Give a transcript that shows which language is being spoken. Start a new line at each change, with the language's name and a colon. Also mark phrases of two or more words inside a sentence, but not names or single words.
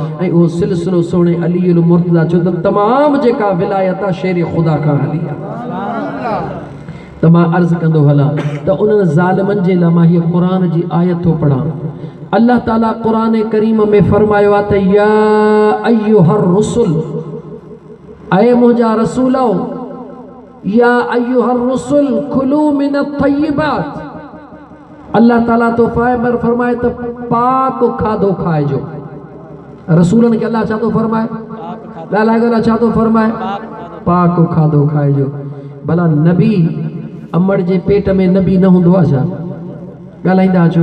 Sindhi: ऐं उहो सिलसिलो सोणे अलीउल मुर्तज़ा, छो त तमामु जेका विलायत आहे शेर ख़ुदा खां हली आहे। त मां अर्ज़ु कंदो हलां त उन्हनि ज़ालिमनि जे लाइ मां हीअ क़ुरान जी आयत थो पढ़ां। अल्लाह ताला क़ुरान करीम में फरमायो आहे त
Arabic: يا أيها الرسل,
Sindhi: ऐ मुंहिंजा रसूलो,
Arabic: يا أيها الرسل كلوا من الطيبات.
Sindhi: अल्लाह ताला तो फरमाए त पाक खाधो खाइजो। रसूलनि खे अल्लाह छा थो फरमाए? ॻाल्हाए ॻाल्हाए छा थो फरमाए? पाक खाधो खाइजो। भला नबी अमड़ जे पेट में नबी न हूंदो आहे छा? ॻाल्हाईंदा छो?